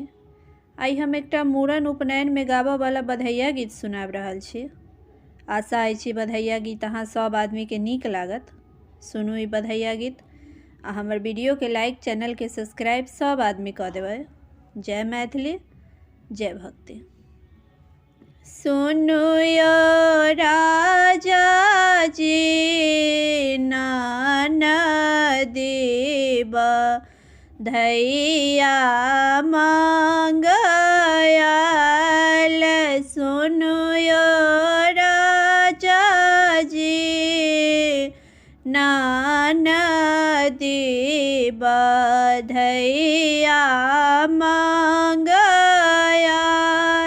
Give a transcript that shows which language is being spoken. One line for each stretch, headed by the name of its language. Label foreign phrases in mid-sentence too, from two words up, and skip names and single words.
Maithili: आई हम एकटा मूड़न उपनयन में गाबऽ वाला बधैया गीत सुनाब रहल छी। आशा अछि बधैया गीत अहाँ सब आदमी के नीक लागत। सुनू ई बधैया गीत आ हमर वीडियो के लाइक, चैनल के सब्सक्राइब सब आदमी कऽ देबै। जय मैथिली, जय भक्ति। सुनु यो राजा जी ननदी बधैया मंगयाल। सुनु यो राजा जी ननदी बधैया मंगयाल।